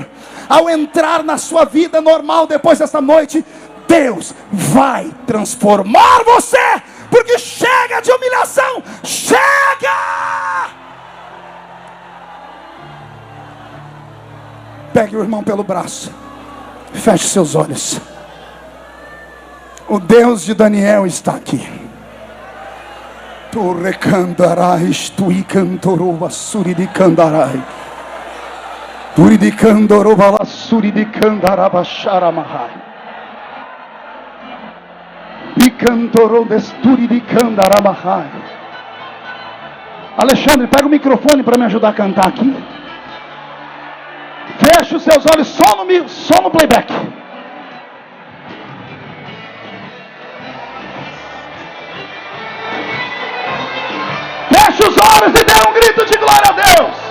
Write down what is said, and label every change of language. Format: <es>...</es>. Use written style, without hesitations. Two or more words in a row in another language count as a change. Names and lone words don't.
<pt>Ao entrar na sua vida normal depois desta noite, Deus vai transformar você, porque chega de humilhação, chega! Pegue o irmão pelo braço, feche seus olhos. O Deus de Daniel está aqui. Torre candarai, stui cantorova suri di candarai. Turi di candorova la suri di candaraba sharamahai. Di cantorova sturi di candaramahai. Alexandre, pega o microfone para me ajudar a cantar aqui. Feche os seus olhos só no playback. Feche os olhos e dê um grito de glória a Deus.</pt>